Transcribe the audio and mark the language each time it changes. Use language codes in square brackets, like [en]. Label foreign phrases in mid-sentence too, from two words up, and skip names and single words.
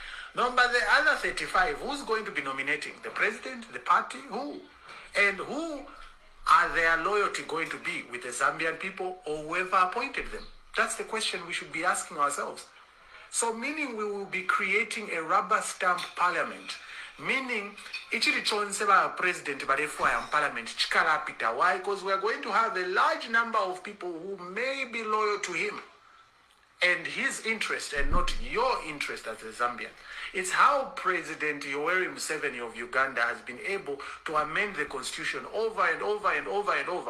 [en] Number the other 35, who's going to be nominating? The president, the party, who? And who Are their loyalty going to be with the Zambian people or whoever appointed them? That's the question we should be asking ourselves. So meaning we will be creating a rubber stamp parliament. Meaning, [bem] ichiri chonse ba president barefwa [en] in parliament [bem] chikala pita. Why? [en] Because we are going to have a large number of people who may be loyal to him and his interest and not your interest as a Zambian. It's how President Yoweri Museveni of Uganda has been able to amend the constitution over and over and over and over.